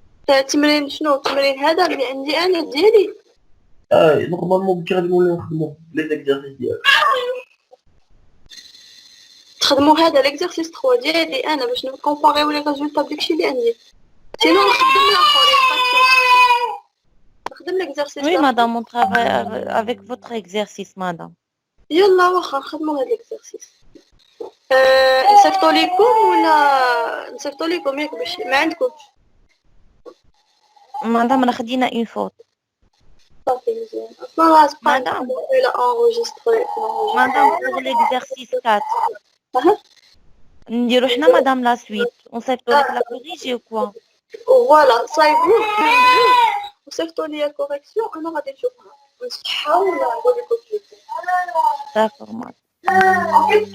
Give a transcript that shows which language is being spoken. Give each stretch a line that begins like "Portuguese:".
Arabic: التمرين شنو؟ التمرين هذا اللي عندي انا ديالي. نورمالمون كي غادي نوليو نخدموا لي زيكزارسيس ديالك. تخدموا هذا ليكزارسيس 3 ديالي انا باش نكومباريو لي ريزولطا بداكشي اللي عندي. سينو نخدم الاخر نخدم l'exercice.
French: Oui, madame, on travaille avec votre exercice, madame.
Arabic: يلا واخا نخدمو هاد l'exercice. نصيفطو ليكم ولا نصيفطو ليكم ياك باش ما عندكمش؟ Madame, راه خدينا
French: une faute.
Arabic: صافي مزيان. اصلا
French: Madame.
Arabic: لا enregistré.
French: Madame, pour l'exercice 4.
Arabic: أها. نديرو حنا مدام لا سويت ونصيفطو لك لا كوريجي وكوا. فوالا صايبوه وصيفطوا لي الكوريكسيون انا غادي نشوفها نصحها ولا نقول لكم تشوفوا. داكور مادام.